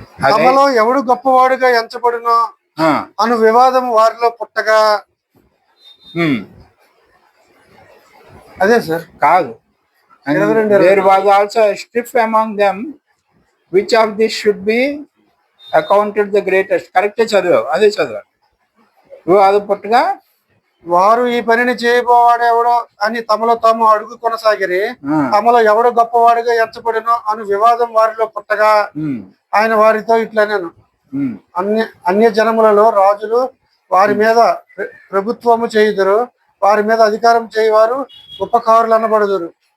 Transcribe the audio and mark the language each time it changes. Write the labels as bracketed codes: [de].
[te] తమలో ఎవడు గొప్పవాడుగా ఎంచబడునో అను వివాదం వారిలో పుట్టగా, అదే సార్ కాదు. [en] There was also a strife among them, which of these should be accounted the greatest. [te] Correct చదివావు, అదే చదివావు. వివాదం పుట్టగా వారు ఈ పనిని చేయబోవాడు ఎవడో అని తమలో తాము అడుగు కొనసాగిరి. తమలో ఎవడు గొప్పవాడుగా ఎంచబడినో అను వివాదం వారిలో పుట్టగా ఆయన వారితో ఇట్లనేను, అన్య జనములలో రాజులు వారి మీద ప్రభుత్వము చేయుదురు, వారి మీద అధికారం చేయవారు ఉపకారులు అనబడుదురు.